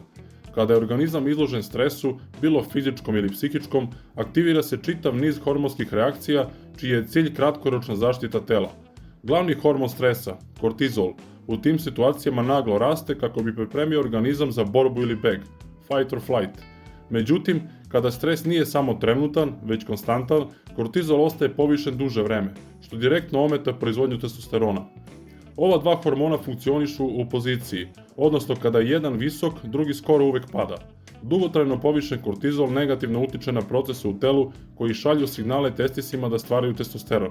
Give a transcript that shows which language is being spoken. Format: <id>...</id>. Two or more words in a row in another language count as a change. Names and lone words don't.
<sr>Kada je organizam izložen stresu, bilo fizičkom ili psihičkom, aktivira se čitav niz hormonskih reakcija, čiji je cilj kratkoročna zaštita tela. Glavni hormon stresa, kortizol, u tim situacijama naglo raste kako bi pripremio organizam za borbu ili beg,</sr> <en>fight or flight.</en> <sr>Međutim, kada stres nije samo trenutan, već konstantan, kortizol ostaje povišen duže vreme, što direktno ometa proizvodnju testosterona. Ova dva hormona funkcionišu u opoziciji, odnosno kada je jedan visok, drugi skoro uvek pada. Dugotrajno povišen kortizol negativno utiče na procese u telu koji šalju signale testisima da stvaraju testosteron.</sr>